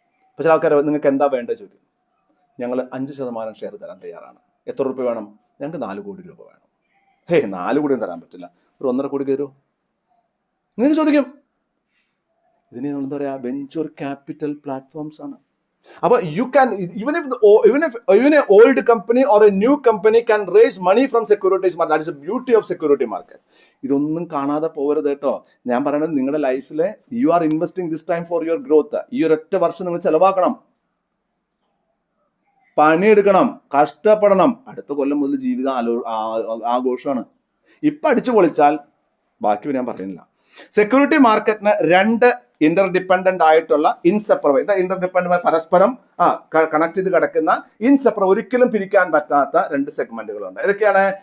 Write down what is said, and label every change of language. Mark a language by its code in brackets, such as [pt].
[ml] അപ്പോൾ ചില ആൾക്കാർ നിങ്ങൾക്ക് എന്താ വേണ്ടത് ചോദിക്കും. ഞങ്ങൾ 5% ഷെയർ തരാൻ തയ്യാറാണ്. എത്ര രൂപ വേണം? ഞങ്ങൾക്ക് 4 കോടി രൂപ വേണം. 4 കോടിയും തരാൻ പറ്റില്ല, ഒരു 1.5 കോടി തരുമോ നിങ്ങൾക്ക് ചോദിക്കും. ഇതിനെ നമ്മൾ എന്താ പറയുക, വെഞ്ചർ ക്യാപിറ്റൽ പ്ലാറ്റ്ഫോംസ് ആണ്. [en] അപ്പോൾ you can even a old company or a new company can raise money from securities market. That is the beauty of security market. [ml] ഇതൊന്നും കാണാതെ പോകരുത് കേട്ടോ. ഞാൻ പറയുന്നത് നിങ്ങളുടെ ലൈഫിലെ [en] You are investing this time for your growth. [ml] ഈ ഒരൊറ്റ വർഷം നിങ്ങൾ ചെലവാക്കണം. പണിയെടുക്കണം, കഷ്ടപ്പെടണം. അടുത്ത കൊല്ലം മുതൽ ജീവിതം ആഘോഷമാണ്. ഇപ്പൊ അടിച്ചു പൊളിച്ചാൽ ബാക്കി ഞാൻ പറയുന്നില്ല. സെക്യൂരിറ്റി മാർക്കറ്റിന് രണ്ട് ഇന്റർഡിപെൻഡന്റ് ആയിട്ടുള്ള ഇന്റർഡിപെൻഡന്റ് പരസ്പരം കണക്ട് ചെയ്ത് കിടക്കുന്ന ഒരിക്കലും പിരിക്കാൻ പറ്റാത്ത രണ്ട് സെഗ്മെന്റുകളുണ്ട്. ഏതൊക്കെയാണ്?